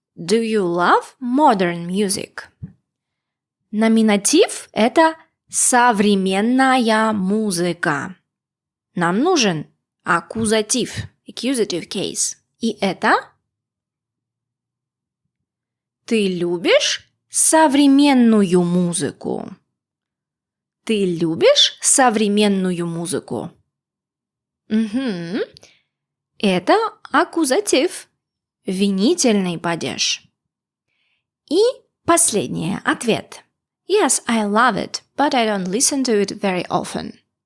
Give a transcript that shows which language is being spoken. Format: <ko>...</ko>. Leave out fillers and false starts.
<en>Do you love modern music?</en> <ru>Номинатив – это современная музыка. Нам нужен аккузатив, accusative case. И это ты любишь современную музыку? Ты любишь современную музыку? Угу. Это аккузатив, винительный падеж. И последний ответ.</ru> <en>Yes, I love it, but I don't listen to it very often.</en>